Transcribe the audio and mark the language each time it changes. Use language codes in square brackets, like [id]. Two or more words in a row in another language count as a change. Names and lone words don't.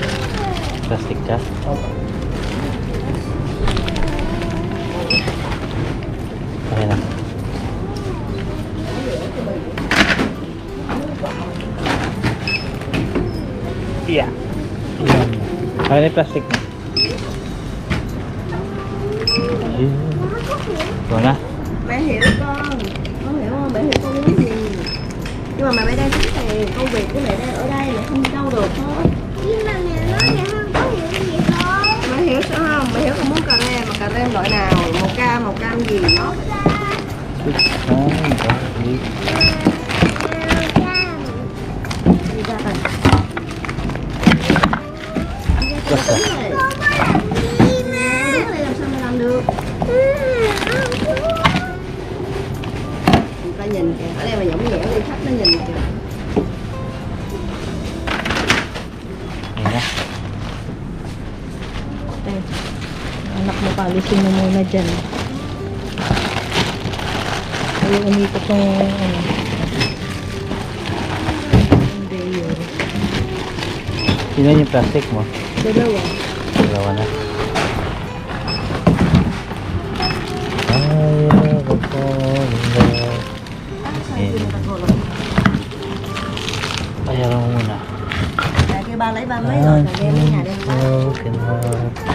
[tl] Plastic ka? Okay na. Yeah. Yan. Ano yung plastic mo? Ito na. [vi] Mẹ hiểu con hiểu không? Mẹ hiểu con muốn gì? Nhưng mà mẹ đang tính thì công việc của mẹ đang ở đây, mẹ không đi đâu được hết. Nhưng mà mẹ nói mẹ không có hiểu gì hết. Mẹ hiểu sao không? Mẹ hiểu con muốn cà rem, mà cà rem loại nào? Một cam gì nó? Đi ra coi. Đi ra coi tính này. Mẹ, cái này làm sao mẹ làm được? Người ta nhìn kìa, ở đây mà nhõng nhẽo đi khách nó nhìn kìa. [tl] Ayan na. Eh, anak mo, palisin mo muna dyan. Ayaw umikot yung ano. Hindi yun. Sino yung plastic mo? Dalawa. Dalawa na. Ayaw ko po. Bayaran mo muna. [vi] Tại kêu ba lấy ba mấy rồi, rồi đem đến nhà đem ba. [en] Broken heart.